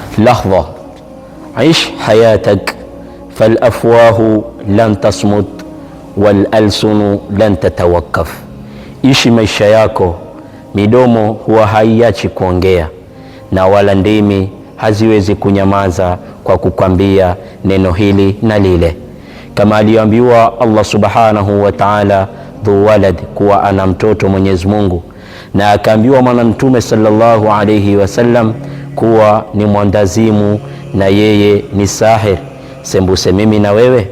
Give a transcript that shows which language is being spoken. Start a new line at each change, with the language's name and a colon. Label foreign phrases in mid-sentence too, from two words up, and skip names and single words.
Arabic: لحظة عش حياتك فالأفواه لن تصمت والألسن لن تتوقف.
Swahili: Ishi maisha yako, midomo huwa haiachi kuongea na wala ndimi haziwezi kunyamaza kwa kukwambia neno hili na lile. Kama aliambiwa Allah
Arabic: سبحانه وتعالى ذو ولد,
Swahili: kuwa ana mtoto Mwenyezi Mungu, na akaambiwa mwana Mtume
Arabic: صلى الله عليه وسلم
Swahili: kuwa ni mwandazimu na yeye ni sahir, sembuse mimi na wewe.